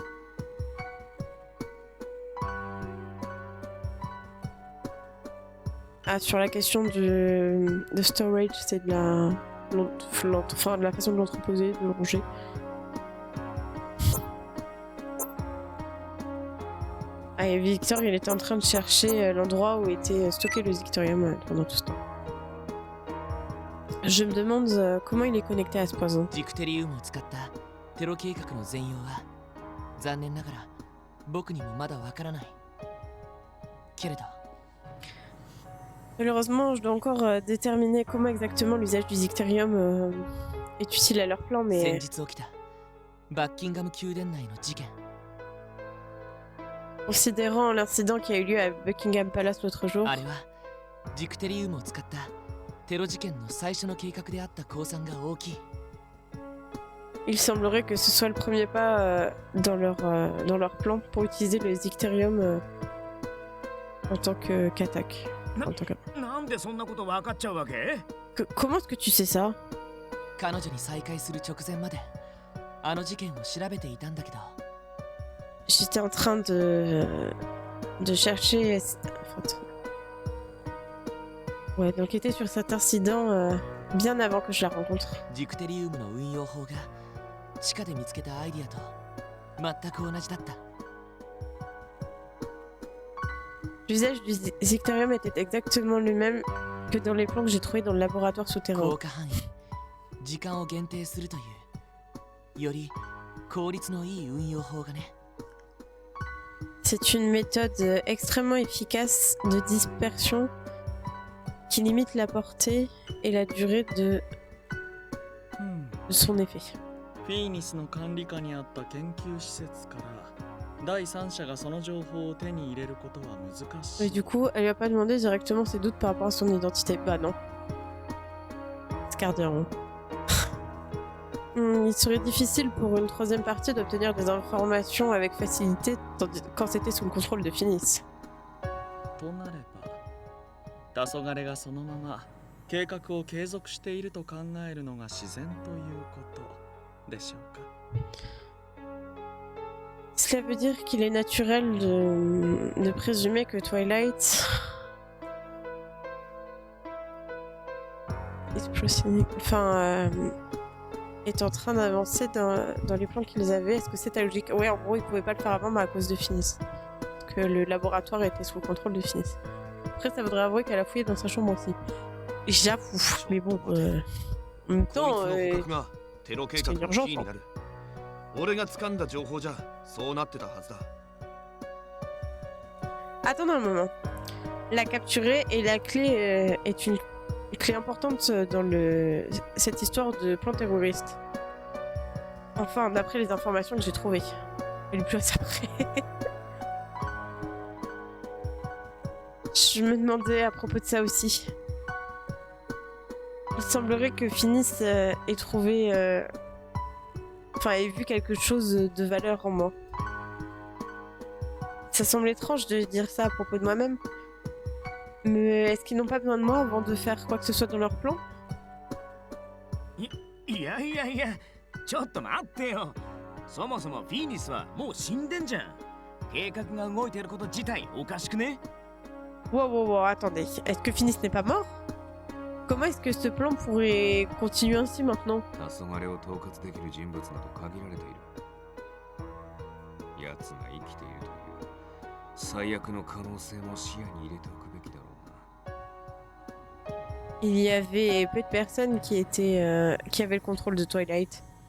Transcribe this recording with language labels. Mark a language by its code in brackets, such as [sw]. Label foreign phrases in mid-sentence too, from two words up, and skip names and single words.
[fr] Ah, sur la question de storage, c'est de la façon de l'entreposer, de le ranger. Ah, et Victor, il était en train de chercher l'endroit où était stocké le Zicterium pendant tout ce temps. Je me demande comment il est connecté à ce poison. [ja] ジクテリウムを使ったテロ計画の全容は残念ながら僕にもまだわからないけれど [fr] Malheureusement, je dois encore déterminer comment exactement l'usage du Zicterium est utile à leur plan, [ja] 先 [fr] mais [ja] 日起きたバッキンガム宮殿内の事件 [fr] considérant l'incident qui a eu lieu à Buckingham Palace l'autre jour, [ja] あれはジクテリウムを使ったテロ事件の最初の計画であった公算が大きい [fr] il semblerait que ce soit le premier pas dans leur plan pour utiliser le Zicterium en tant qu'attaque. En tant que- [ja] なんでそんなこと分かっちゃうわけ？ [fr] Comment est-ce que tu sais ça? [ja] 彼女に再会する直前まであの事件を調べていたんだけど [fr] J'étais en train de chercher... Ouais, d'enquêter sur cet incident bien avant que je la rencontre. [ja] ジクテリウムの運用法が地下で見つけたアイディアと全く同じだった [fr] L'usage du Zicterium était exactement le même que dans les plans que j'ai trouvés dans le laboratoire souterrain. [ja] 効果範囲時間を限定するというより効率のいい運用法がね [fr] C'est une méthode extrêmement efficace de dispersion qui limite la portée et la durée de son effet. [ja] フィーニスの管理下にあった研究施設から第三者がその情報を手に入れることは難し [fr] Et [ja] い。 [fr] du coup, elle lui a pas demandé directement ses doutes par rapport à son identité. Bah non. Scardiron. Il serait difficile pour une troisième partie d'obtenir des informations avec facilité quand c'était sous le contrôle de Finis. [ja] となれば、黄昏がそのまま計画を継続していると考えるのが自然ということでしょうか。 [fr] Cela veut dire qu'il est naturel de présumer que Twilight est en train d'avancer dans les plans qu'ils avaient. Est-ce que c'est ta logique? Ouais, en gros, ils pouvaient pas le faire avant à cause de Finis. Parce que le laboratoire était sous le contrôle de Finis. Après, ça voudrait avouer qu'elle a fouillé dans sa chambre aussi. J'avoue, mais bon, en même temps, [ja] こいつの捕獲がテロ計画のキーになる。 俺が掴んだ情報じゃそうなってたはずだ。 [fr] Attends un moment. La capturer et la clé est une clé importante dans cette histoire de plan terroriste. Enfin, d'après les informations que j'ai trouvées. Et le plus après. Je me demandais à propos de ça aussi. Il semblerait que Finis ait trouvé... ait vu quelque chose de valeur en moi. Ça semble étrange de dire ça à propos de moi-même. Mais est-ce qu'ils n'ont pas besoin de moi avant de faire quoi que ce soit dans leur plan? [ja] いやいやいや、ちょっと待ってよ。そもそもフィーニスはもう死んでんじゃん。計画が動いてること自体おかしくね？ [fr] Wow, attendez. Est-ce que Finis n'est pas mort? Comment est-ce que ce plan pourrait continuer ainsi maintenant? [ja] 黄昏を統括できる人物など限られている。奴が生きているという最悪の可能性も視野に入れておくべきだろうな。 [fr] Il y avait peu de personnes qui avaient le contrôle de Twilight.